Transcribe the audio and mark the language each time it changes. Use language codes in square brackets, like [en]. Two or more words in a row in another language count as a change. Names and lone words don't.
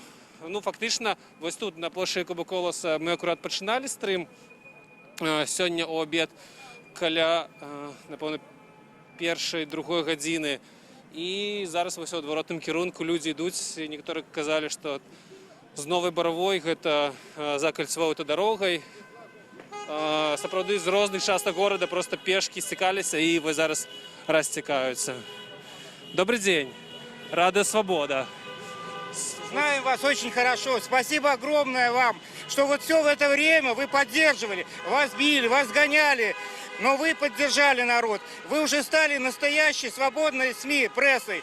[be] Ну, фактычна, вось тут на плошчы Якуба Коласа мы акурат пачыналі стрым сёння ў абед каля, напэўна, 1-2 гадзіны. І зараз вось у адваротным кірунку людзі ідуць, і некаторыя казалі, што з Новай Баравой гэта за кальцавой аўтадарогай. Сапраўды з розных частак горада просто пешкі сцікаліся і вось зараз расцікаюцца. [ru] Добрый день. Радио Свобода. Знаем вас очень хорошо. Спасибо огромное вам, что вот все в это время вы поддерживали. Вас били, вас гоняли, но вы поддержали народ. Вы уже стали настоящей свободной СМИ, прессой.